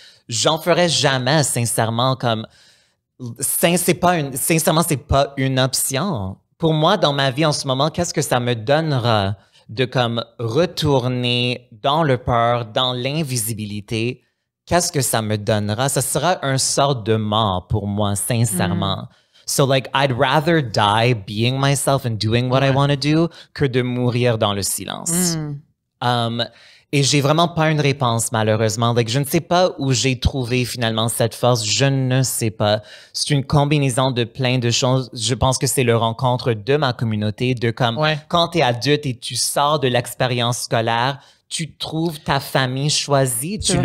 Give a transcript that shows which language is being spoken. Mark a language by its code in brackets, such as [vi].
[fr] J'en ferai jamais, sincèrement, comme, sincèrement, c'est pas une option. Pour moi, dans ma vie en ce moment, qu'est-ce que ça me donnera de comme retourner dans le peur, dans l'invisibilité? Qu'est-ce que ça me donnera? Ça sera un sort de mort pour moi, sincèrement. [en] So like, I'd rather die being myself and doing what I want to do [fr] que de mourir dans le silence. Et j'ai vraiment pas une réponse, malheureusement. Like, je ne sais pas où j'ai trouvé finalement cette force. Je ne sais pas. C'est une combinaison de plein de choses. Je pense que c'est le rencontre de ma communauté, de comme, quand t'es adulte et tu sors de l'expérience scolaire, tu trouves ta famille choisie.